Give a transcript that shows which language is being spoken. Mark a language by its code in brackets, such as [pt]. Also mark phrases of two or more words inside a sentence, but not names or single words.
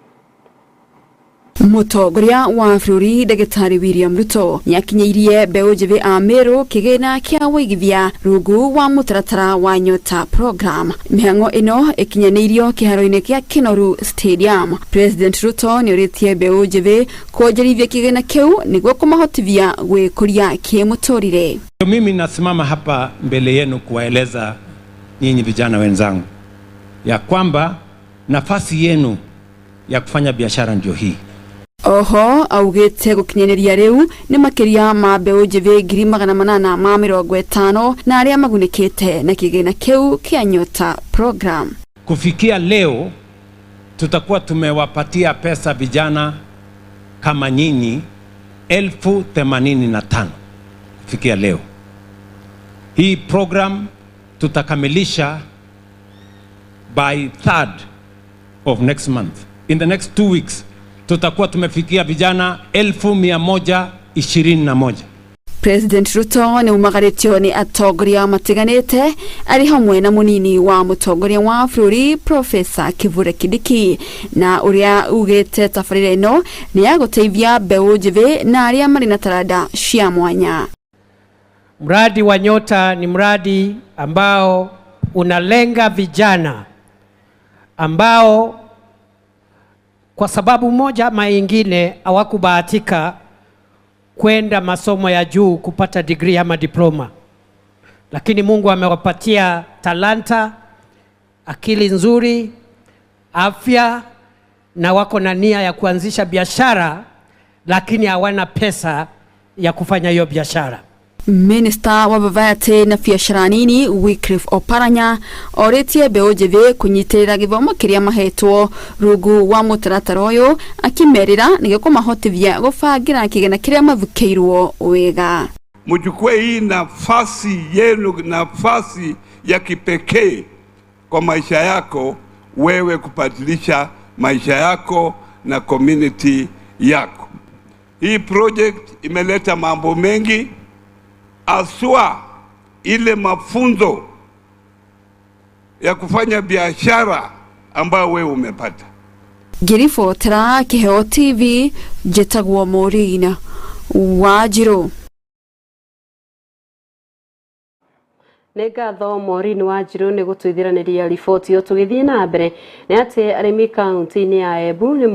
[ki] Mutongoria wa bũrũri Ndagĩtarĩ William Ruto nĩakinyĩirie mbeũ njĩthĩ a Meru kĩgĩna kĩa wĩigithia rungu wa mũtaratara wa Nyota program. Mĩhang'o ĩno ĩkinyanĩirio kĩharo-inĩ kĩa Kinoru Stadium. President Ruto nĩorĩtie mbeũ njĩthĩ kuonjorithia kĩgĩna kĩu nĩguo kũmahotithia gwĩkũria kĩmũtũrĩre. [sw] Mimi nasimama hapa mbele yenu kuwaeleza nyinyi vijana wenzangu ya kwamba nafasi yenu ya kufanya biashara ndio hii. [ki] Oho augite gukinyanĩria riu ni makiria ma mbeũ njĩthĩ 850 na aria magunĩkĩte na kĩgĩna kiu kia Nyota program. [sw] Kufikia leo tutakuwa tumewapatia pesa vijana kama nyinyi 85,000 kufikia leo. Hii program tutakamilisha [en] by 3rd of next month. In the next 2 weeks [sw] tutakuwa tumefikia vijana 1,121. [ki] President Ruto ni umagaritio ni atongoria matiganite ari hamwe na munini wa mutongoria wa bũrũri Professor Kithure Kindiki na uria ugite tabarĩra ĩno ni ya gũteithia mbeũ njĩthĩ na aria marĩ na taranda cia mwanya. [sw] Mradi wa Nyota ni mradi ambao unalenga vijana ambao kwa sababu moja ama nyingine hawakubahatika kwenda masomo ya juu kupata degree ama diploma, lakini Mungu amewapatia talanta, akili nzuri, afya na wako na nia ya kuanzisha biashara, lakini hawana pesa ya kufanya hiyo biashara. [ki] Minister wa Bavate na biashara nini Wycliffe Oparanya oritie mbeũ njĩthĩ kunyitirira githomo kiria mahetwo rungu wa mũtaratara ũyũ akimerira nĩguo kũmahotithia gũbangira kĩgĩna kiria mathukeirwo wega. [sw] Mchukue hii nafasi yenu, nafasi ya kipekee kwa maisha yako wewe kubadilisha maisha yako na community yako. Hii project imeleta mambo mengi, aswa ile mafunzo ya kufanya biashara ambayo wewe umepata. [ki] Ngiribotera Kĩheo TV njĩtagwo Maureen Wanjirũ. Nĩngatho Maureen Wanjirũ nĩ gũtũithĩranĩria riboti yo tũgĩthiĩ na mbere nĩ atĩ arĩmi kaunti-inĩ ya Embu nĩ